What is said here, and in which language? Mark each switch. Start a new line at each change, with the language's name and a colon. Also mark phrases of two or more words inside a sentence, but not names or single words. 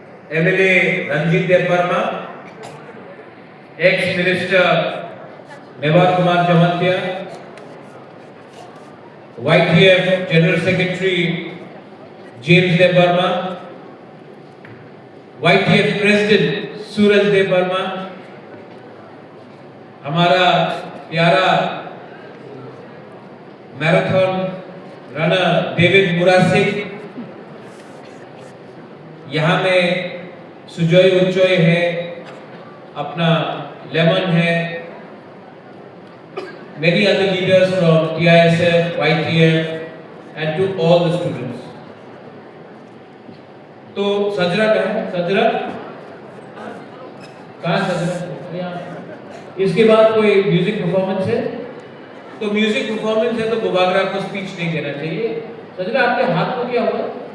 English: MLA Ranjit Dev Verma, ex-minister Mewat Kumar Jamantia, YTF General Secretary James Dev Verma, YTF President Suraj Dev Verma,
Hindi: हमारा प्यारा मैराथन रनर डेविड मुरासिक, यहाँ में सुजय उच्चोय है, अपना लेमन है,
English: many other leaders from TISF, YTF and to all the students.
Hindi: तो सजरा कहाँ है? सजरा कहाँ सजरा? इसके बाद कोई
English: music performance
Hindi: है? तो
English: music performance
Hindi: है तो बुबागरा को स्पीच नहीं देना चाहिए। सजरा आपके हाथ को क्या हुआ?